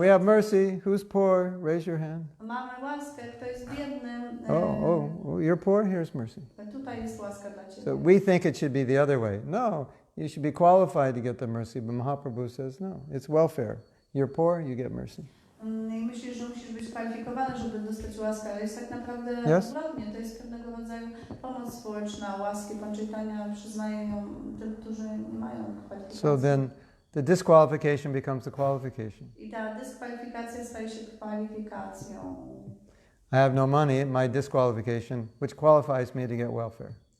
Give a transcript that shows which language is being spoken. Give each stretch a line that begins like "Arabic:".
English: We have mercy. Who's poor? Raise your hand.
Polish: Mamy łaskę. Kto jest biedny?
English: Oh, you're poor? Here's mercy.
Polish: Tutaj jest łaska dla Ciebie.
English: So we think it should be the other way. No, you should be qualified to get the mercy, but Mahaprabhu says no, it's welfare. You're poor, you get mercy.
Polish: I myślisz, że musisz być kwalifikowany, żeby dostać łaskę, ale jest tak naprawdę odwrotnie. To jest pewnego rodzaju pomoc społeczna, łaski. Pan Chaitanya przyznaje ją tym, którzy nie mają kwalifikacji.
English: So then the disqualification becomes the qualification.
Polish: I ta dyskwalifikacja staje się kwalifikacją.
English: I have no money, my disqualification, which qualifies me to get welfare.